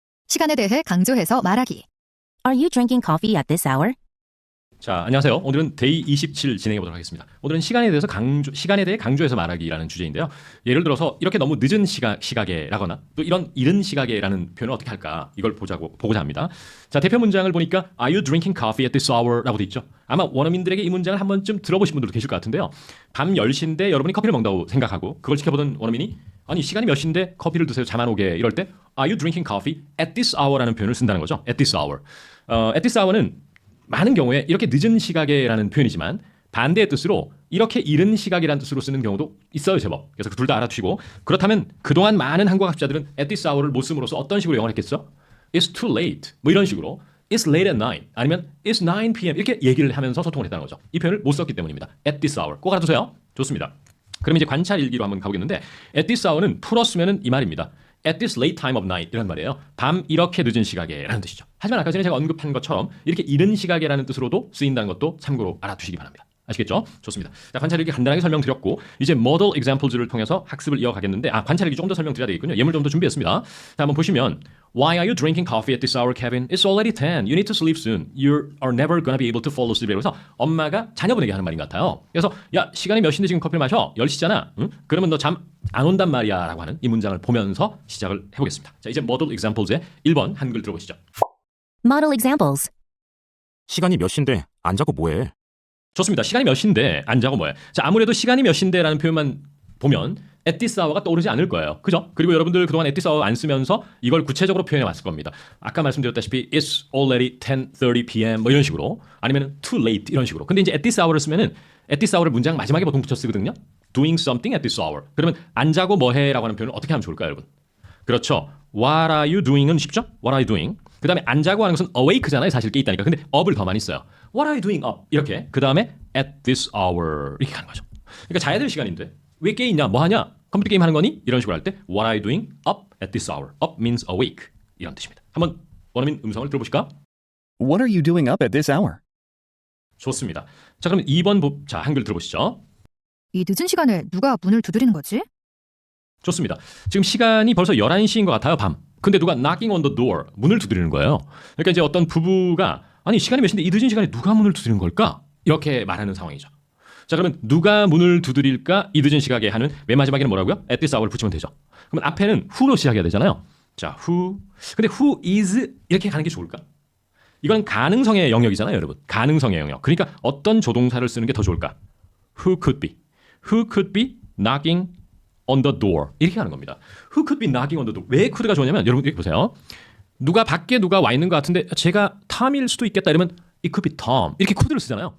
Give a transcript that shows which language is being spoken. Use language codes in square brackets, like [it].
[ko] 시간에 대해 강조해서 말하기. [en] Are you drinking coffee at this hour? [ko] 자, 안녕하세요. 오늘은 데이 27 진행해 보도록 하겠습니다. 오늘은 시간에 대해 강조해서 말하기라는 주제인데요. 예를 들어서 이렇게 너무 늦은 시각에라거나 또 이런 이른 시각에라는 표현을 어떻게 할까? 이걸 보고자 합니다. 자, 대표 문장을 보니까 [en] Are you drinking coffee at this hour? [ko] 라고 돼 있죠. 아마 원어민들에게 이 문장을 한 번쯤 들어보신 분들도 계실 것 같은데요. 밤 10시인데 여러분이 커피를 먹는다고 생각하고 그걸 지켜보던 원어민이 아니 시간이 몇 시인데 커피를 드세요. 잠 안 오게. 이럴 때 [en] Are you drinking coffee at this hour? [ko] 라는 표현을 쓴다는 거죠. At this hour. at this hour는 많은 경우에 이렇게 늦은 시각에라는 표현이지만 반대의 뜻으로 이렇게 이른 시각이라는 뜻으로 쓰는 경우도 있어요, 제법. 그래서 둘 다 알아두시고 그렇다면 그동안 많은 한국 학자들은 at this hour를 못 씀으로써 어떤 식으로 영어를 했겠어? [en] It's too late. [ko] 뭐 이런 식으로 [en] It's late at 9 [ko] 아니면 [en] It's 9 p.m. [ko] 이렇게 얘기를 하면서 소통을 했다는 거죠. 이 표현을 못 썼기 때문입니다. At this hour. 꼭 알아두세요. 좋습니다. 그럼 이제 관찰 일기로 한번 가보겠는데 at this hour는 풀었으면 이 말입니다. [en] At this late time of night [ko] 이런 말이에요. 밤 이렇게 늦은 시각에 라는 뜻이죠. 하지만 아까 전에 제가 언급한 것처럼 이렇게 이른 시각에 라는 뜻으로도 쓰인다는 것도 참고로 알아두시기 바랍니다. 아시겠죠? 좋습니다. 자, 관찰일기 간단하게 설명드렸고 이제 model examples를 통해서 학습을 이어가겠는데 관찰일기 좀 더 설명드려야 되겠군요. 예물 좀 더 준비했습니다. 자, 한번 보시면 [en] Why are you drinking coffee at this hour, Kevin? It's already 10. You need to sleep soon. You are never gonna be able to fall asleep. [ko] 그래서 엄마가 자녀분에게 하는 말인 것 같아요. 그래서 야, 시간이 몇 시인데 지금 커피를 마셔? 10시잖아. 응? 그러면 너 잠 안 온단 말이야 라고 하는 이 문장을 보면서 시작을 해보겠습니다. 자, 이제 model examples의 1번 한글 들어보시죠. Model examples. 시간이 몇 시인데 안 자고 뭐해? 좋습니다. 시간이 몇 시인데 안 자고 뭐해? 자, 아무래도 시간이 몇 시인데 라는 표현만 보면 at this hour가 떠오르지 않을 거예요. 그죠? 그리고 여러분들 그동안 at this hour 안 쓰면서 이걸 구체적으로 표현해 왔을 겁니다. 아까 말씀드렸다시피 [en] it's already 10:30 p.m. [ko] 뭐 이런 식으로 아니면 too late 이런 식으로. 근데 이제 at this hour를 쓰면은 at this hour를 문장 마지막에 보통 붙여 쓰거든요. [en] doing something at this hour. [ko] 그러면 안 자고 뭐 해라고 하는 표현을 어떻게 하면 좋을까요, 여러분? 그렇죠. [en] What are you doing [ko] 은 쉽죠? [en] What are you doing? [ko] 그 다음에 안 자고 하는 것은 awake잖아요. 사실 깨 있다니까. 근데 up을 더 많이 써요. [en] What are you doing up? [ko] 이렇게. 그 다음에 at this hour 이렇게 가는 거죠. 그러니까 자야 될 시간인데 왜 깨 있냐? 뭐 하냐? 컴퓨터 게임 하는 거니? 이런 식으로 할 때 [en] What are you doing up at this hour? Up means awake. [ko] 이런 뜻입니다. 한번 원어민 음성을 들어보실까? [en] What are you doing up at this hour? [ko] 좋습니다. 자, 그럼 2번 자, 한글 들어보시죠. 이 늦은 시간에 누가 문을 두드리는 거지? 좋습니다. 지금 시간이 벌써 11시인 것 같아요, 밤. 근데 누가 knocking on the door, 문을 두드리는 거예요. 그러니까 이제 어떤 부부가 아니 시간이 몇 시인데 이 늦은 시간에 누가 문을 두드리는 걸까? 이렇게 말하는 상황이죠. 자, 그러면 누가 문을 두드릴까? 이 늦은 시각에 하는 맨 마지막에는 뭐라고요? at this hour를 붙이면 되죠. 그러면 앞에는 who로 시작해야 되잖아요. 자, who. 근데 who is 이렇게 가는 게 좋을까? 이건 가능성의 영역이잖아요, 여러분. 가능성의 영역. 그러니까 어떤 조동사를 쓰는 게 더 좋을까? [en] Who could be? Who could be knocking on the door? 이렇게 하는 겁니다. Who could be knocking on the door? [ko] 왜 could가 좋냐면 여러분 이렇게 보세요. 밖에 누가 와 있는 것 같은데 제가 탐일 수도 있겠다 이러면 [en] it could be Tom. [ko] 이렇게 could를 쓰잖아요.